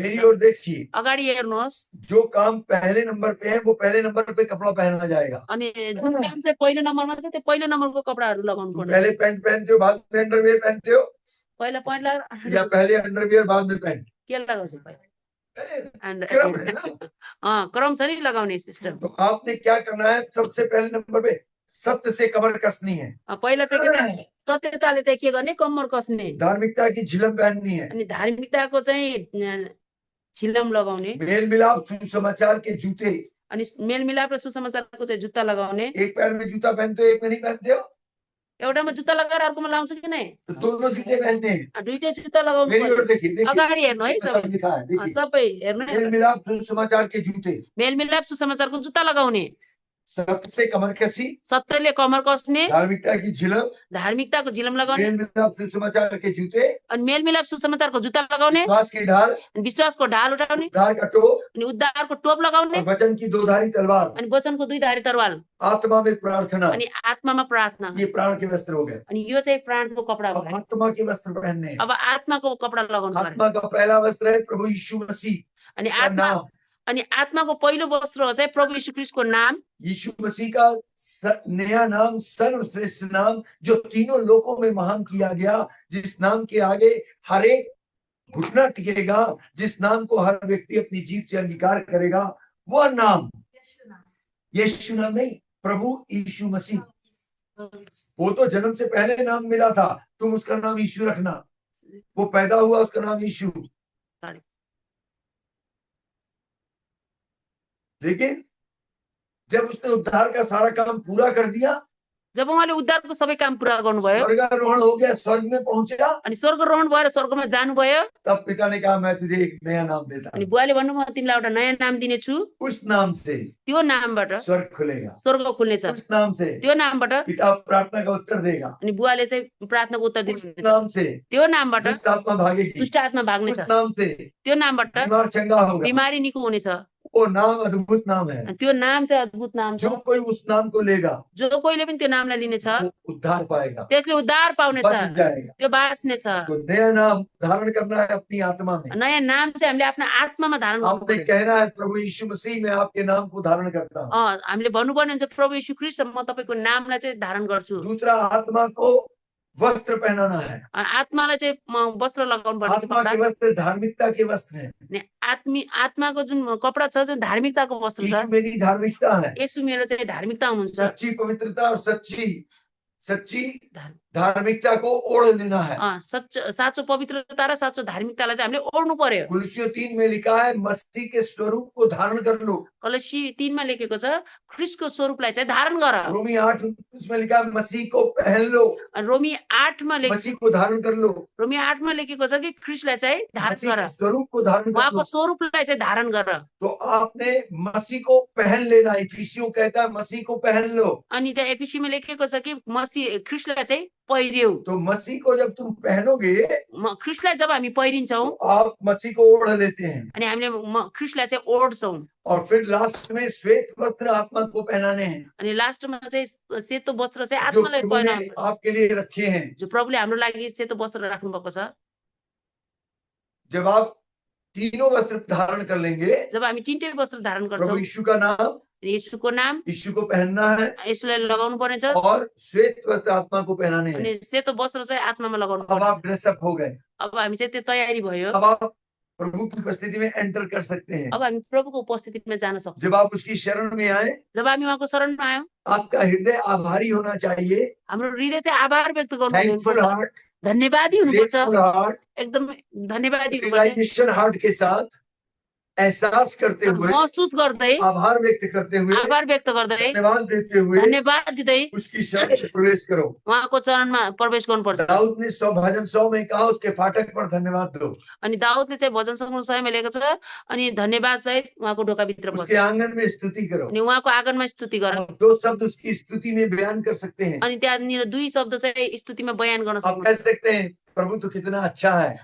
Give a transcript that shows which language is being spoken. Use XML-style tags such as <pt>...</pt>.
<hi>मेरी</hi> <ne>छ।</ne> <hi>ओर देखिए,</hi> <ne>अगाडि हेर्नुहोस्।</ne> <hi>जो काम पहले नंबर पे है वो पहले नंबर पे कपड़ा पहना जाएगा।</hi> <ne>अनि जुन काम चाहिँ पहिलो नम्बरमा छ त्यो पहिलो नम्बरको कपडाहरू लगाउनु</ne> <hi>तुम</hi> <ne>पर्ने।</ne> <hi>पहले पैंट पहनते हो, बाद में अंडरवियर पहनते हो,</hi> <ne>पहिला पैन्ट लगाएर</ne> <hi>या पहले अंडरवियर बाद में पैंट?</hi> <ne>के लगाउँछु पहिला?</ne> <hi>क्रम है ना।</hi> <ne>क्रम छ नि लगाउने सिस्टम।</ne> <hi>तो आपने क्या करना है? सबसे पहले नंबर पे सत्य से कमर कसनी है,</hi> <ne>पहिला चाहिँ के सत्यताले चाहिँ के गर्ने? कम्मर कसने।</ne> <hi>धार्मिकता की झिलम पहननी है,</hi> <ne>अनि धार्मिकताको चाहिँ छिलम लगाउने,</ne> <hi>मेल मिलाप सुसमाचार के जूते।</hi> <ne>अनि मेलमिलाप र सुसमाचारको चाहिँ जुत्ता लगाउने।</ne> <hi>एक पैर में जूता पहनते हो, एक में नहीं पहनते हो,</hi> <ne>एउटामा जुत्ता लगाएर अर्कोमा लाउँछ कि नै?</ne> <hi>तो दोनों जूते पहनने हैं।</hi> <ne>दुईटै जुत्ता लगाउनु</ne> <hi>मेरी ओर</hi> <ne>पर्यो।</ne> <hi>देखिए, देखिए</hi> <ne>अगाडि हेर्नु है</ne> <hi>सब</hi> <ne>सबै।</ne> <hi>लिखा है, देखिए</hi> <ne>सबै हेर्नु है।</ne> <hi>मेल मिलाप सुसमाचार के जूते।</hi> <ne>मेलमिलाप सुसमाचारको जुत्ता लगाउने।</ne> <hi>सत्य से कमर कसी,</hi> <ne>सत्यले कमर कस्ने,</ne> <hi>धार्मिकता की झिलक,</hi> <ne>धार्मिकताको झिलम लगाउने,</ne> <hi>मेल मिलाप सुसमाचार के जूते,</hi> <ne>अनि मेलमिलाप सुसमाचारको जुत्ता लगाउने,</ne> <hi>विश्वास की ढाल,</hi> <ne>अनि विश्वासको ढाल उठाउने,</ne> <hi>उद्धार का टोप</hi> <ne>अनि उद्धारको टोप लगाउने,</ne> <hi>और वचन की दोधारी तलवार,</hi> <ne>अनि वचनको दुईधारी तरवाल,</ne> <hi>आत्मा में प्रार्थना।</hi> <ne>अनि आत्मामा प्रार्थना।</ne> <hi>ये प्राण के वस्त्र हो गए।</hi> <ne>अनि यो चाहिँ प्राणको कपडा</ne> <hi>अब</hi> <ne>भयो।</ne> <hi>आत्मा के वस्त्र पहनने हैं।</hi> <ne>अब आत्माको कपडा लगाउनु पर्यो।</ne> <hi>आत्मा का पहला वस्त्र है प्रभु यीशु मसीह</hi> <ne>अनि</ne> <hi>का नाम।</hi> <ne>अनि आत्माको पहिलो वस्त्र हो चाहिँ प्रभु यीशु ख्रीष्टको नाम।</ne> <hi>यीशु मसीह का नया नाम, सर्वश्रेष्ठ नाम, जो तीनों लोकों में महान किया गया, जिस नाम के आगे हर एक घुटना टिकेगा, जिस नाम को हर व्यक्ति अपनी जीभ से अंगीकार करेगा, वह नाम यीशु नाम नहीं, प्रभु यीशु मसीह। वो तो जन्म से पहले नाम मिला था, तुम उसका नाम यीशु रखना। वो पैदा हुआ, उसका नाम यीशु। लेकिन जब उसने उद्धार का सारा काम पूरा कर दिया,</hi> <ne>जब उहाँले उद्धारको सबै काम पुरा गर्नुभयो,</ne> <hi>स्वर्गारोहण हो गया, स्वर्ग में पहुंचा,</hi> <ne>अनि स्वर्गारोहण भएर स्वर्गमा जानुभयो,</ne> <hi>तब पिता ने कहा मैं तुझे एक नया नाम देता</hi> <ne>अनि</ne> <hi>हूं।</hi> <ne>बुवाले भन्नुभयो तिमीलाई एउटा नयाँ नाम दिनेछु,</ne> <hi>उस नाम से</hi> <ne>त्यो नामबाट</ne> <hi>स्वर्ग खुलेगा,</hi> <ne>स्वर्ग खुल्नेछ,</ne> <hi>उस नाम से</hi> <ne>त्यो नामबाट</ne> <hi>पिता प्रार्थना का उत्तर देगा,</hi> <ne>अनि बुवाले चाहिँ प्रार्थनाको उत्तर</ne> <hi>उस</hi> <ne>दिनुहुन्छ,</ne> <hi>नाम से</hi> <ne>त्यो नामबाट</ne> <hi>दुष्ट आत्मा भागेगी,</hi> <ne>दुष्ट आत्मा भाग्नेछ,</ne> <hi>उस नाम से</hi> <ne>त्यो नामबाट</ne> <hi>बीमार चंगा होगा।</hi> <ne>बिमारी निको हुनेछ।</ne> <hi>वो नाम अद्भुत नाम है।</hi> <ne>अनि त्यो नाम चाहिँ अद्भुत नाम छ।</ne> <hi>जो कोई उस नाम को लेगा,</hi> <ne>जो कोहीले पनि त्यो नामलाई लिनेछ,</ne> <hi>वो उद्धार पाएगा,</hi> <ne>त्यसले उद्धार पाउनेछ,</ne> <hi>बच जाएगा।</hi> <ne>त्यो बाँच्नेछ।</ne> <hi>तो नया नाम धारण करना है अपनी आत्मा में।</hi> <ne>नयाँ नाम चाहिँ हामीले आफ्नो आत्मामा धारण</ne> <hi>आपने</hi> <ne>गर्नुपर्छ।</ne> <hi>कहना है प्रभु यीशु मसीह, मैं आपके नाम को धारण करता हूँ।</hi> <ne>हामीले भन्नुपर्ने हुन्छ प्रभु यीशु ख्रीष्ट म तपाईको नामलाई चाहिँ धारण गर्छु।</ne> <hi>दूसरा, आत्मा को वस्त्र पहनाना है।</hi> <ne>आत्मालाई चाहिँ म वस्त्र लगाउनु पर्छ।</ne> <hi>आत्मा के वस्त्र धार्मिकता के वस्त्र हैं।</hi> <ne>आत्माको जुन कपडा छ, जुन धार्मिकताको वस्त्र छ,</ne> <hi>यीशु मेरी धार्मिकता है।</hi> <ne>यसो मेरो चाहिँ धार्मिकता हुनुहुन्छ।</ne> <hi>सच्ची पवित्रता और सच्ची धार्मिकता को ओढ़ लेना है।</hi> <ne>साँचो पवित्रता र साँचो धार्मिकतालाई चाहिँ हामीले ओढ्नु पर्यो।</ne> <hi>कुलसियों 3 में लिखा है मसीह के स्वरूप को धारण कर लो।</hi> <ne>कलसी 3 मा लेखेको छ ख्रीष्टको स्वरूपलाई चाहिँ धारण गर।</ne> <hi>रोमी 8 उसमें लिखा है मसीह को पहन लो।</hi> <ne>रोमी 8 मा</ne> <hi>मसीह को धारण कर लो।</hi> <ne>रोमी 8 मा लेखेको छ कि ख्रीष्टलाई चाहिँ धारण गर,</ne> <hi>स्वरूप को धारण कर लो,</hi> <ne>उहाँको स्वरूपलाई चाहिँ धारण गर।</ne> <hi>तो आपने मसीह को पहन लेना। इफिसियों कहता है मसीह को पहन लो।</hi> <ne>अनि त्यहाँ एफिसीमा लेखेको छ कि मसीह ख्रीष्टलाई चाहिँ पहिर्यौ।</ne> <hi>तो मसीह को जब तुम पहनोगे,</hi> <ne>ख्रीष्टलाई जब हामी पहिरिन्छौँ,</ne> <hi>तो आप मसीह को ओढ़ लेते हैं।</hi> <ne>अनि हामीले ख्रीष्टलाई चाहिँ ओढ्छौँ।</ne> <hi>और फिर लास्ट में श्वेत वस्त्र आत्मा को पहनाने हैं।</hi> <ne>अनि लास्टमा चाहिँ सेतो वस्त्र चाहिँ आत्मालाई पहनाउने</ne> <hi>आपके लिए रखे हैं,</hi> <ne>जो प्रभुले हाम्रो लागि सेतो वस्त्र राख्नु भएको छ।</ne> <hi>जब आप तीनों वस्त्र धारण कर लेंगे,</hi> <ne>जब हामी तीनटै वस्त्र धारण</ne> <hi>प्रभु</hi> <ne>गर्छौँ,</ne> <hi>यीशु का नाम,</hi> <ne>यीशुको नाम,</ne> <hi>यीशु को पहनना है,</hi> <ne>यीशुलाई लगाउनु पर्नेछ,</ne> <hi>और श्वेत वस्त्र आत्मा को पहनाने हैं।</hi> <ne>अनि सेतो वस्त्र चाहिँ आत्मामा लगाउनु</ne> <hi>अब</hi> <ne>पर्छ।</ne> <hi>आप ड्रेसअप हो गए।</hi> <ne>अब हामी चाहिँ त्यो तयारी भयो।</ne> <hi>अब आप प्रभु की उपस्थिति में एंटर कर सकते हैं।</hi> <ne>अब हामी प्रभुको उपस्थितिमा जान सक्छौँ।</ne> <hi>जब आप उसकी शरण में आए,</hi> <ne>जब हामी उहाँको शरणमा आयौँ,</ne> <hi>आपका हृदय आभारी होना चाहिए।</hi> <ne>हाम्रो हृदय चाहिँ आभार व्यक्त</ne> <en>thankful</en> <ne>गर्नुपर्छ,</ne> <en>heart,</en> <ne>धन्यवादी हुनुपर्छ,</ne> <en>grateful heart,</en> <ne>एकदम धन्यवादी हुनुपर्छ,</ne> <en>realization heart</en> <hi>के साथ एहसास करते हुए,</hi> <ne>महसुस गर्दै,</ne> <hi>आभार व्यक्त करते हुए,</hi> <ne>आभार व्यक्त गर्दै,</ne> <hi>धन्यवाद देते हुए,</hi> <ne>धन्यवाद दिँदै</ne> <hi>उसकी शरण में प्रवेश करो।</hi> <ne>उहाँको चरणमा प्रवेश गर्नुपर्छ।</ne> <hi>दाऊद ने भजन 100 में कहा उसके फाटक पर धन्यवाद दो।</hi> <ne>अनि दाऊदले चाहिँ भजन सङ्ग्रह 100 मा लेखेको छ, अनि धन्यवाद सहित उहाँको ढोकाभित्र</ne> <hi>उसके</hi> <ne>पस्छ,</ne> <hi>आंगन में स्तुति करो।</hi> <ne>अनि उहाँको आँगनमा स्तुति गर।</ne> <hi>आप 2 शब्द उसकी स्तुति में बयान कर सकते हैं।</hi> <ne>अनि त्यहाँनिर 2 शब्द चाहिँ स्तुतिमा बयान गर्न</ne> <hi>आप कह</hi> <ne>सक्नुहुन्छ।</ne> <hi>सकते हैं प्रभु तो कितना अच्छा है,</hi>